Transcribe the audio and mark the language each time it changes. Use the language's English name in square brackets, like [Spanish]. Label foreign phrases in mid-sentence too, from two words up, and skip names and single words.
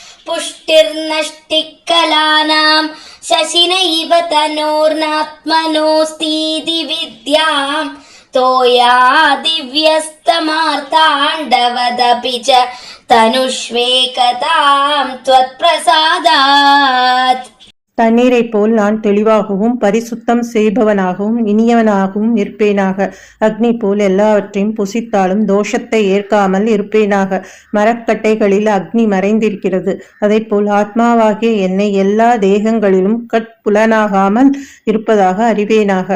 [Sanskrit] पुष्टिर्नष्टिकलानां शशिनैव तनोर्नात्मनोऽस्तीति विद्यां तोया दिव्यस्तमार्ताण्डवदपि च तनुष्वेकतां त्वत्प्रसादात्. [Tamil] தண்ணீரைப் போல் நான் தெளிவாகவும் பரிசுத்தம் செய்பவனாகவும் இனியவனாகவும் இருப்பேனாக. அக்னி போல் எல்லாவற்றையும் புசித்தாலும் தோஷத்தை ஏற்காமல் இருப்பேனாக. மரக்கட்டைகளில் அக்னி மறைந்திருக்கிறது. அதைப்போல் ஆத்மாவாகிய என்னை எல்லா தேகங்களிலும் கட்புலனாகாமல் இருப்பதாக அறிவேனாக.